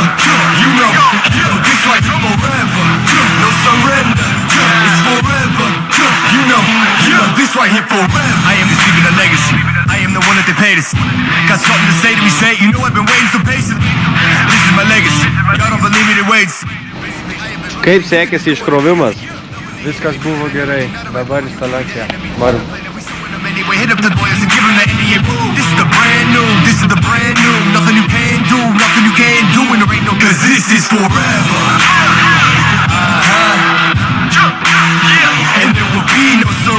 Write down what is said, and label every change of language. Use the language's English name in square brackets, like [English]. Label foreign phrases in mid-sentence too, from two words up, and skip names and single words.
[English] You know, this like forever. No surrender, it's forever. You know, this right here forever. I am just leaving a legacy. I am the one that they paid us. Got something to say to me, say. You know I've been waiting so patiently. This is my legacy. Y'all don't believe me, they wait. [Lithuanian] Kaip sekėsi iškrovimas? Viskas buvo gerai. Dabar instaliacija. Varom. [English] Hit up the boys and give them the NDA. This is the brand new, this is the brand new. Nothing you can do, nothing you can do, and there ain't no, cause this is forever. And there will be no